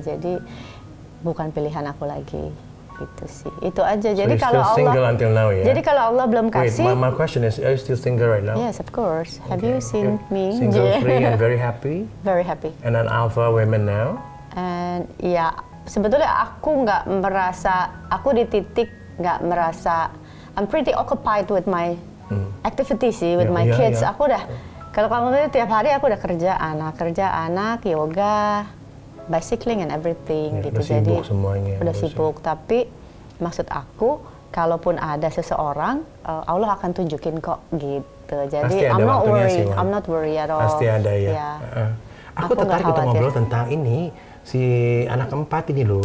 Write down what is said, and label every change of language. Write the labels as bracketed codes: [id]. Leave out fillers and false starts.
[id] Jadi bukan pilihan aku lagi. Gitu sih. Itu aja. Jadi kalau Allah [en] single until now, ya? [id] Jadi kalau Allah belum kasih. [en] Wait, my question is, are you still single right now? Yes, of course. Have you seen me? Single, free, and very happy. Very happy. And an alpha woman now. [id] And ya sebetulnya aku nggak merasa, aku di titik nggak merasa. [en] I'm pretty occupied with my activities sih, with my kids. [id] Aku udah kalau kamu tuh tiap hari aku udah kerja anak, yoga, [en] bicycling and everything [id] gitu. Jadi udah sibuk. Tapi maksud aku, kalaupun ada seseorang, Allah akan tunjukin kok gitu. [en] Jadi I'm not worried at all. [id] Pasti ada ya. Aku tertarik untuk ngobrol tentang ini si anak keempat ini loh.